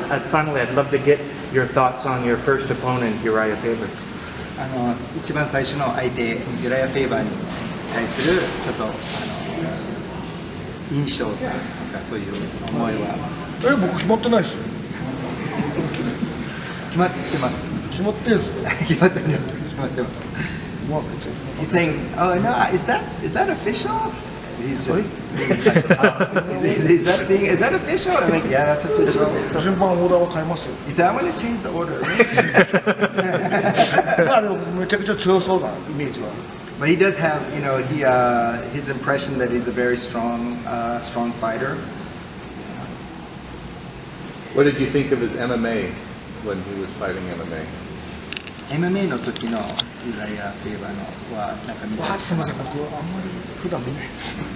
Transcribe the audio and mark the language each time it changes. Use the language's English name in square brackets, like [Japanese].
[English] Finally, I'd love to get your thoughts on your first opponent, Urijah Faber. [Japanese] 一番最初の相手、ユラヤ・フェイバーに対するちょっと印象とかそういう思いは。僕決まってないですよ。決まってます。決まってんすよ。決まってます。まあ別に。 [English] He's saying, "Oh no, is that official?" He's just. He's like, is that official? I'm like, yeah, that's official. [Japanese] 順番オーダーは変えますよ。 [English] He said, I'm going to change the order. [Japanese] まあでもめちゃくちゃ強そうなイメージは。 [English] But he does have, his impression that he's a very strong fighter. What did you think of his MMA when he was fighting MMA? [Japanese] MMA の時のユラヤ・フェイバーのはなんか見た。すみません、僕あんまり普段見ないです。